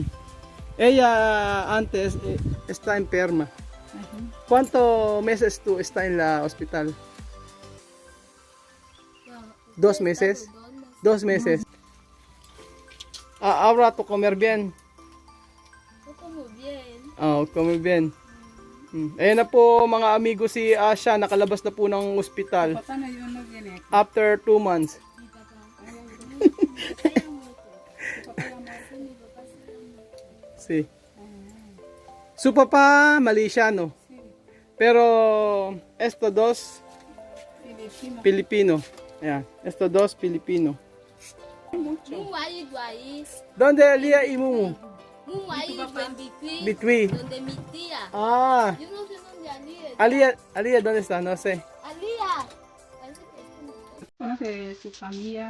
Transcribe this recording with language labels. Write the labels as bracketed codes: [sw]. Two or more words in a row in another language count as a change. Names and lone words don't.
[es] Ella antes está enferma. ¿Cuántos meses tú estás en la hospital? 2 meses. 2 meses. Ahora tú comer bien. Yo como bien. Comer bien. [tl] Ayan na po mga amigo si Asha, nakalabas na po ng ospital [es] Papá na yun no viene. [en] after 2 months. [es] Mi papá. Papá ya muerto. Mi papá se llama. Sí. Su papá Malaysiano. Pero estos dos Filipino. Filipino. Ayan, estos dos Filipino. Mungwayi duayi. ¿Dónde Lia y Mumu? Mungwayi en Bitui. Bitui. Donde mi tía. Ah, Yo no sé dónde Alía. Alia, ¿dónde está? No sé. Alía. Parece que es como Conoce su familia.